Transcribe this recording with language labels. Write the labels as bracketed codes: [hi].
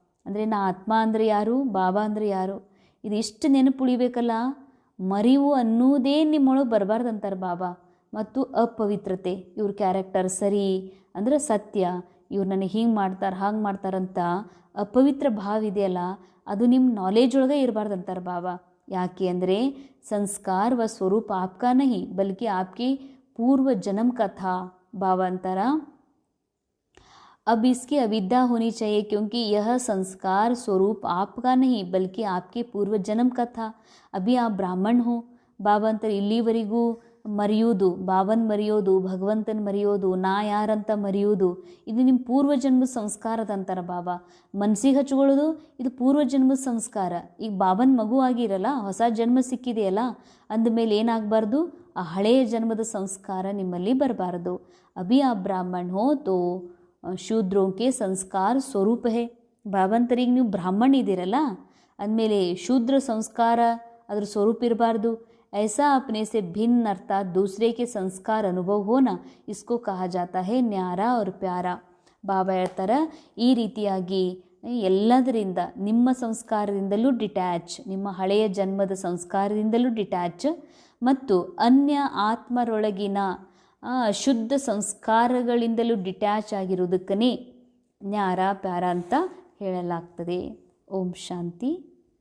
[kn] ಅಂದರೆ ನಾ ಆತ್ಮ ಅಂದರೆ ಯಾರು, ಬಾಬಾ ಅಂದರೆ ಯಾರು, ಇದು ಇಷ್ಟು ನೆನಪು ಉಳಿಬೇಕಲ್ಲ. ಮರೆವು ಅನ್ನೋದೇ ನಿಮ್ಮೊಳಗೆ ಬರಬಾರ್ದು ಅಂತಾರೆ ಬಾಬಾ. ಮತ್ತು ಅಪವಿತ್ರತೆ, ಇವ್ರ ಕ್ಯಾರೆಕ್ಟರ್ ಸರಿ ಅಂದರೆ ಸತ್ಯ, ಇವ್ರು ನನಗೆ ಹಿಂಗೆ ಮಾಡ್ತಾರೆ ಹಾಗೆ ಮಾಡ್ತಾರಂತ ಅಪವಿತ್ರ ಭಾವ ಇದೆಯಲ್ಲ, ಅದು ನಿಮ್ಮ ನಾಲೆಜ್ ಒಳಗೆ ಇರಬಾರ್ದು ಅಂತಾರೆ ಬಾಬಾ. ಯಾಕೆ ಅಂದರೆ [hi] ಸಂಸ್ಕಾರ ವ ಸ್ವरूप आपका नहीं बल्कि आपके पूर्व जन्म का था. बाबा अंतरा अब इसकी अविद्या होनी चाहिए क्योंकि यह संस्कार स्वरूप आपका नहीं बल्कि आपके पूर्व जन्म का था. अभी आप ब्राह्मण हो. [kn] बाबा अंतर ಇಲ್ಲಿವರೆಗೂ ಮರೆಯೋದು, ಬಾಬನ್ ಮರೆಯೋದು, ಭಗವಂತನ ಮರೆಯೋದು, ನಾ ಯಾರಂತ ಮರೆಯೋದು ಇದು ನಿಮ್ಮ ಪೂರ್ವಜನ್ಮದ ಸಂಸ್ಕಾರದ ಅಂತಾರೆ ಬಾಬಾ. ಮನಸ್ಸಿಗೆ ಹಚ್ಕೊಳ್ಳೋದು ಇದು ಪೂರ್ವಜನ್ಮದ ಸಂಸ್ಕಾರ. ಈಗ ಬಾಬನ ಮಗು ಆಗಿರಲ್ಲ, ಹೊಸ ಜನ್ಮ ಸಿಕ್ಕಿದೆಯಲ್ಲ, ಅಂದಮೇಲೆ ಏನಾಗಬಾರ್ದು, ಆ ಹಳೆಯ ಜನ್ಮದ ಸಂಸ್ಕಾರ ನಿಮ್ಮಲ್ಲಿ ಬರಬಾರ್ದು. [hi] ಅಭಿ ಆ ಬ್ರಾಹ್ಮಣ ಹೋ ತೋ ಶೂದ್ರೋಂಕೆ ಸಂಸ್ಕಾರ ಸ್ವರೂಪ ಹೇ. [kn] ಬಾಬಂತರಿಗೆ ನೀವು ಬ್ರಾಹ್ಮಣ ಇದ್ದೀರಲ್ಲ ಅಂದಮೇಲೆ ಶೂದ್ರ ಸಂಸ್ಕಾರ ಅದ್ರ ಸ್ವರೂಪ ಇರಬಾರ್ದು. [hi] ऐसा अपने से भिन्न अर्थात दूसरे के संस्कार अनुभव होना इसको कहा जाता है न्यारा और प्यारा. [kn] ಬಾಬಾ ಹೇಳ್ತಾರೆ, ಈ ರೀತಿಯಾಗಿ ಎಲ್ಲದರಿಂದ ನಿಮ್ಮ ಸಂಸ್ಕಾರದಿಂದಲೂ ಡಿಟ್ಯಾಚ್, ನಿಮ್ಮ ಹಳೆಯ ಜನ್ಮದ ಸಂಸ್ಕಾರದಿಂದಲೂ ಡಿಟ್ಯಾಚ್ ಮತ್ತು ಅನ್ಯ ಆತ್ಮರೊಳಗಿನ ಶುದ್ಧ ಸಂಸ್ಕಾರಗಳಿಂದಲೂ ಡಿಟ್ಯಾಚ್ ಆಗಿರೋದಕ್ಕನೇ ನ್ಯಾರ ಪ್ಯಾರ ಅಂತ ಹೇಳಲಾಗ್ತದೆ. ಓಂ ಶಾಂತಿ.